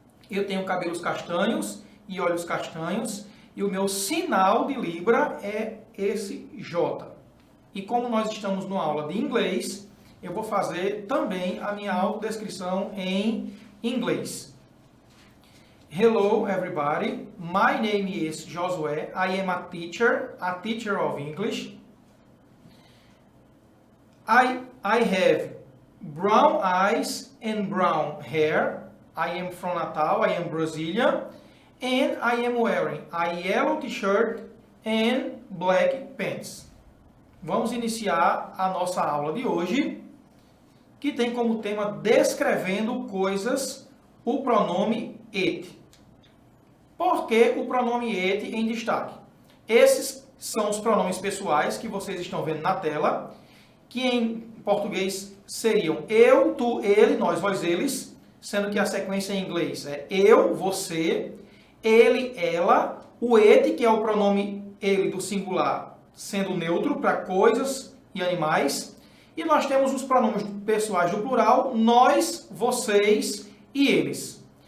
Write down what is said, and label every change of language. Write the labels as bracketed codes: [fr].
[pt] Eu tenho cabelos castanhos e olhos castanhos e o meu sinal de Libra é esse J. E como nós estamos numa aula de inglês, eu vou fazer também a minha autodescrição em inglês. [en] Hello everybody, my name is Josué, I am a teacher of English. I have brown eyes and brown hair. I am from Natal, I am Brazilian. And I am wearing a yellow t-shirt and black pants. [pt] Vamos iniciar a nossa aula de hoje, que tem como tema descrevendo coisas, o pronome it. Por que o pronome it em destaque? Esses são os pronomes pessoais que vocês estão vendo na tela, que em português seriam eu, tu, ele, nós, vós, eles, sendo que a sequência em inglês é eu, você, ele, ela, o it, que é o pronome ele do singular, sendo neutro para coisas e animais, e nós temos os pronomes pessoais do plural, nós, vocês e eles.